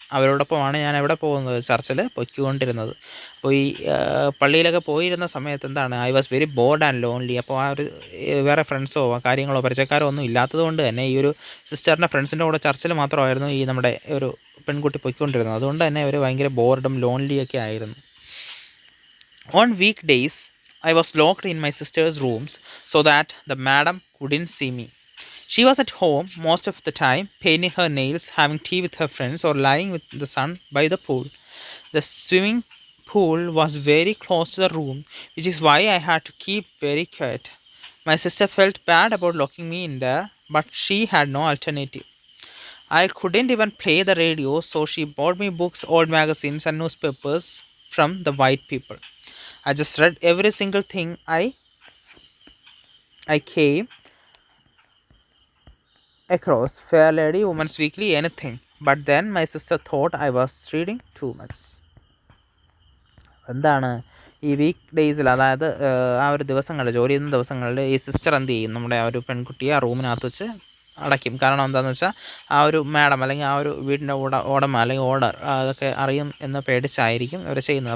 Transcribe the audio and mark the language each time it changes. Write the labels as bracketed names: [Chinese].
[Malayalam] അവരോടൊപ്പമാണ് ഞാൻ എവിടെ പോകുന്നത്, ചർച്ചിൽ പൊയ്ക്കൊണ്ടിരുന്നത്. അപ്പോൾ ഈ പള്ളിയിലൊക്കെ പോയിരുന്ന സമയത്ത് എന്താണ്, [English] I was very bored and lonely. [Malayalam] അപ്പോൾ ആ ഒരു വേറെ ഫ്രണ്ട്സോ കാര്യങ്ങളോ പരിചയക്കാരോ ഒന്നും ഇല്ലാത്തത് കൊണ്ട് തന്നെ ഈ ഒരു സിസ്റ്ററിൻ്റെ ഫ്രണ്ട്സിൻ്റെ കൂടെ ചർച്ചിൽ മാത്രമായിരുന്നു ഈ നമ്മുടെ ഒരു പെൺകുട്ടി പൊയ്ക്കൊണ്ടിരുന്നത്. അതുകൊണ്ട് തന്നെ അവർ ഭയങ്കര ബോർഡും ലോൺലിയൊക്കെ ആയിരുന്നു. [English] On weekdays, I was locked in my sister's rooms so that the madam couldn't see me. She was at home most of the time, painting her nails, having tea with her friends, or lying with the sun by the pool. The swimming pool was very close to the room, which is why I had to keep very quiet. My sister felt bad about locking me in there, but she had no alternative. I couldn't even play the radio, so she bought me books, old magazines, and newspapers from the white people. I just read every single thing I came across. Fair Lady, Women's Weekly, anything. But then my sister thought I was reading too much. [Malayalam] എന്താണ് ഈ week ഡേയ്സിൽ, അതായത് ആ ഒരു ദിവസങ്ങളിൽ, ജോലി ചെയ്യുന്ന ദിവസങ്ങളിൽ ഈ സിസ്റ്റർ എന്ത് ചെയ്യും, നമ്മുടെ ആ ഒരു പെൺകുട്ടിയെ ആ റൂമിനകത്ത് വെച്ച് അടയ്ക്കും. കാരണം എന്താണെന്ന് വെച്ചാൽ ആ ഒരു മാഡം അല്ലെങ്കിൽ ആ ഒരു വീടിൻ്റെ ഉടമ അല്ലെങ്കിൽ ഓണർ അതൊക്കെ അറിയും എന്ന് പേടിച്ചായിരിക്കും ഇവർ ചെയ്യുന്നത്.